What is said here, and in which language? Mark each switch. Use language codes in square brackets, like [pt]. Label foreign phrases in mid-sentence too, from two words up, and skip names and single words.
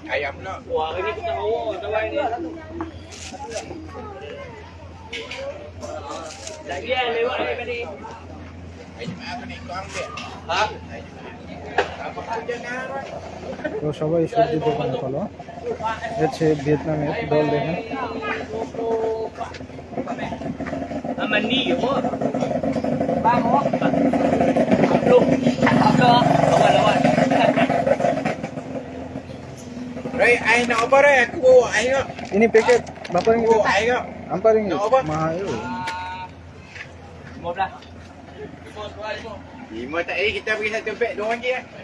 [bn] তো সবাই সবজির দোকানে ভালো, হচ্ছে ভিয়েতনামের দল দেখেন। [ms] Ini paket berapa ringgit? Berapa ringgit? Mahal itu. 5 tak ada, kita bagi satu beg RM2.